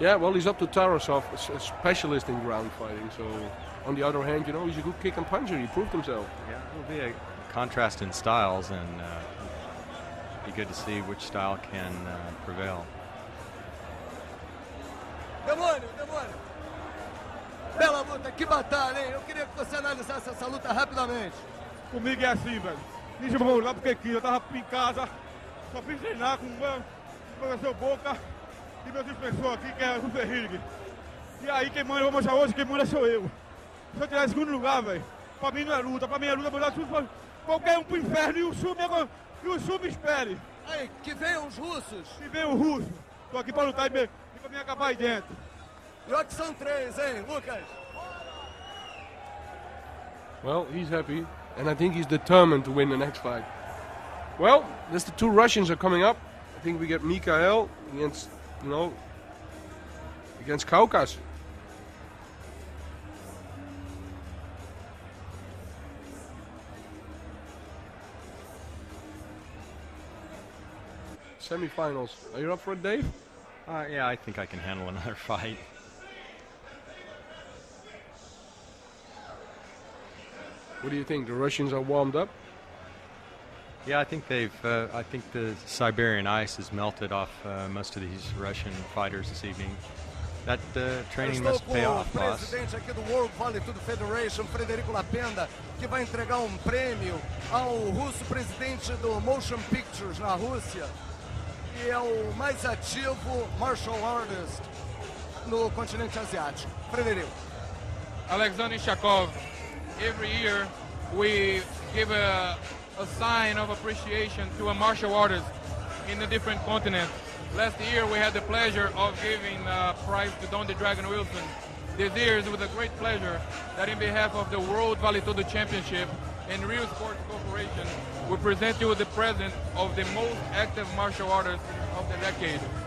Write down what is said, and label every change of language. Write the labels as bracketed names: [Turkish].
[English] Yeah, well, he's up to Tarasov, a specialist in ground fighting. So, on the other hand, he's a good kick and puncher. He proved himself. Yeah, it'll be a contrast in styles, and be good to see which style can prevail. [Portuguese] Demônio. Bela luta, que batalha, hein? Eu queria que você analisasse essa luta rapidamente. Comigo é assim, velho. Me chamou lá porque quis, eu tava em casa, só fiz treinar com o professor Boca e meu professor aqui, que é o Rodrigues. E aí quem manda, eu vou mostrar hoje, quem manda sou eu. Se eu tiver em segundo lugar, velho, pra mim não é luta, pra mim é luta, mandar tudo, qualquer um pro inferno e o Sul me espere. Aí, que venham os russos. Que venham os russos. Tô aqui pra lutar e pra mim acabar aí dentro. E olha que são 3, hein, Lucas? [English] Well, he's happy, and I think he's determined to win the next fight. Well, there's the 2 Russians are coming up. I think we get Mikhail against, against Kavkaz. Semi-finals. Are you up for it, Dave? Yeah, I think I can handle another fight. What do you think? The Russians are warmed up? Yeah, I think I think the Siberian ice has melted off most of these Russian fighters this evening. That training must pay off, [Portuguese] com o [English] boss. [Portuguese] presidente aqui do World Vale Tudo Federation, Frederico Lapenda, que vai entregar um prêmio ao russo presidente do Motion Pictures na Rússia, e é o mais ativo [English] martial artist [Portuguese] no continente asiático. Frederico. Alexander Shakov. [English] Every year we give a sign of appreciation to a martial artist in a different continent. Last year we had the pleasure of giving a prize to Don the Dragon Wilson. This year is with a great pleasure that in behalf of the World Vale Tudo Championship and Rio Sports Corporation, we present you with the present of the most active martial artist of the decade.